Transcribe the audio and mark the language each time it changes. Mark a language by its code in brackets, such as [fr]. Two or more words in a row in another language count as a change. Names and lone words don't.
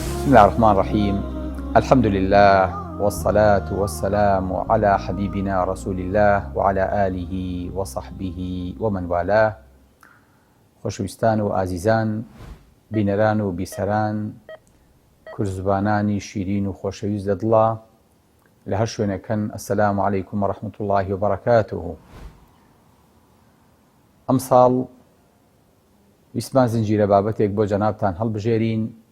[ar] بسم الله الرحمن الرحيم. الحمد لله والصلاة والسلام على حبيبنا رسول الله وعلى آله وصحبه ومن والاه. [ckb] خۆشەویستان و ئازیزان، بینەران و بیسەران، کورزبانانی شیرین و خۆشەویست دەدڵە لە هەر شوێنەکەن، [ar] ئەسەلام عەلەیکوم وەڕەحمەتوڵڵاهی وبەڕەکاتوهو. [ckb] ئەم ساڵ ویسمان زنجیرە بابەتێک بۆ جەنابتان هەڵبژێرین.